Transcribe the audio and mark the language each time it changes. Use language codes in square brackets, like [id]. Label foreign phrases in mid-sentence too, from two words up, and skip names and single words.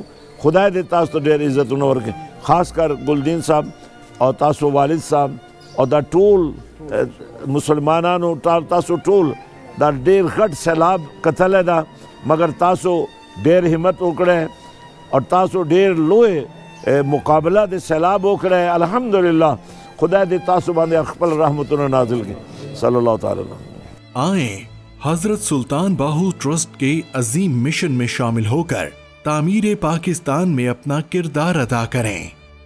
[ps] خدای دې تاسو ته ډېر عزتونه ورکړي، خاص کر ګلدین صاحب او تاسو والد صاحب او دا ټول مسلمانانو تاسو ټول دا ډېر غټ سیلاب کتلی ده، مګر تاسو ډېر همت وکړی او تاسو ډېر لوی مقابله د سیلاب وکړی. الحمدللہ خدای دې تاسو باندې خپل رحمتونه نازل کړي. [ar] صلی اللہ تعالی علیہ. [ur] آئیں حضرت سلطان باہو ٹرسٹ کے عظیم مشن میں شامل ہو کر تعمیر پاکستان میں اپنا کردار ادا کریں.